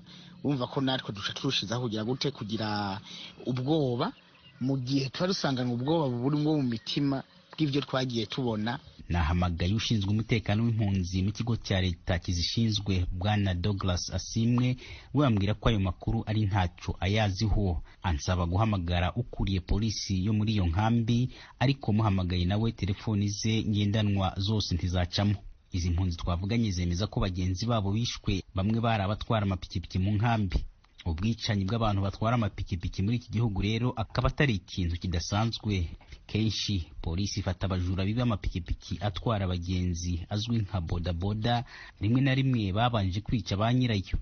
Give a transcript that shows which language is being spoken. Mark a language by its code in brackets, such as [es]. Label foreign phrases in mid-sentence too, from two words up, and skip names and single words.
[rw] Wumva ko natwe duca turushizaho kugira gute, kugira ubwoba, mu gihe tuba dusanganywe ubwoba burimo mu mitima bw'ibyo twagiye tubona. Nahamagaye ushinzwe umutekano w'impunzi mu kigo cya leta kizishinzwe, Bwana Douglas Asimwe, we ambwira ko ayo makuru ari ntacyo ayaziho. Ansaba guhamagara ukuriye polisi yo muri iyo nkambi, ariko muhamagaye nawe telefoni ze ngendanwa zose ntizacamo. Izi mpunzi twavuganye zemeza ko bagenzi babo bishwe, bamwe bari abatwara amapikipiki mu nkambi. Ubwicanyi bw'abantu batwara amapikipiki muri iki gihugu rero akaba atari ikintu kidasanzwe. Kenshi polisi ifata abajura biba amapikipiki atwara abagenzi azwi nka bodaboda, rimwe na rimwe babanje kwica ba nyirayo.